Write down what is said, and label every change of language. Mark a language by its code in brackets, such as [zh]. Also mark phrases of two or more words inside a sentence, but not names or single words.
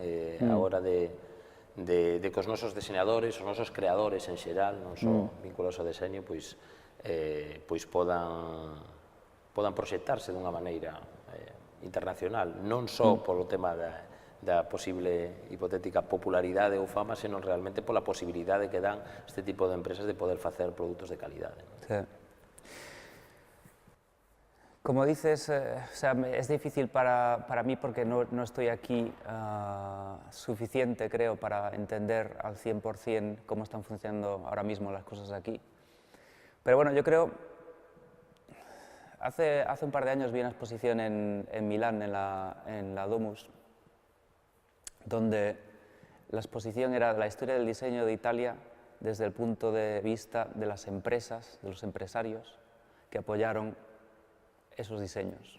[gl] A hora de que os nosos diseñadores, os nosos creadores en xeral, non só vinculados ao deseño, pois podan proxectarse dunha maneira internacional, non só polo tema da posible hipotética popularidade ou fama, senón realmente pola posibilidade que dan este tipo de empresas de poder facer produtos de calidade. [es] Sí. Como dices, o sea, es difícil para mí porque no estoy aquí suficiente, creo, para entender al 100% cómo están funcionando ahora mismo las cosas aquí. Pero bueno, yo creo, hace un par de años vi una exposición en Milán, en la Domus, donde la exposición era la historia del diseño de Italia desde el punto de vista de las empresas, de los empresarios que apoyaron esos diseños.